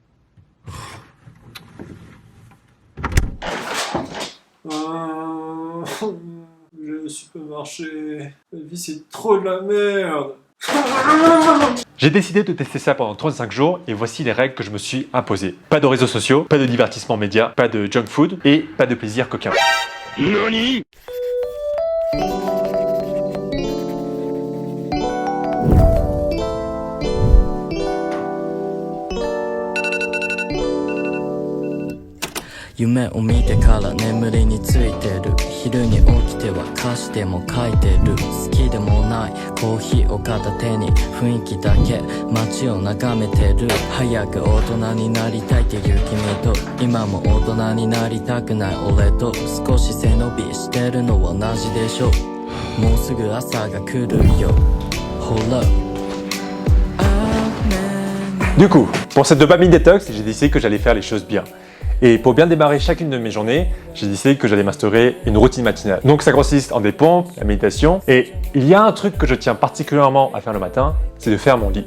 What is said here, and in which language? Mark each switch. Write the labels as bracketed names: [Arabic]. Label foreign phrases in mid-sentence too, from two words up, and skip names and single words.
[French] Le supermarché, la vie c'est trop de la merde. J'ai décidé de tester ça pendant 35 jours et voici les règles que je me suis imposées. Pas de réseaux sociaux, pas de divertissement média, pas de junk food et pas de plaisir coquin. NANI ? [Japanese] 夢を見てから眠りについてる昼に起きては歌詞でも書いてる好きでもないコーヒーを片手に雰囲気だけ街を眺めてる早く大人になりたいっていう君と今も大人になりたくない俺と少し背伸びしてるのは同じでしょもうすぐ朝が来るよほら [French] Du coup, pour cette dopamine détox, j'ai décidé que j'allais faire les choses bien. Et pour bien démarrer chacune de mes journées, j'ai décidé que j'allais m'instaurer une routine matinale. Donc ça consiste en des pompes, la méditation, et il y a un truc que je tiens particulièrement à faire le matin, c'est de faire mon lit.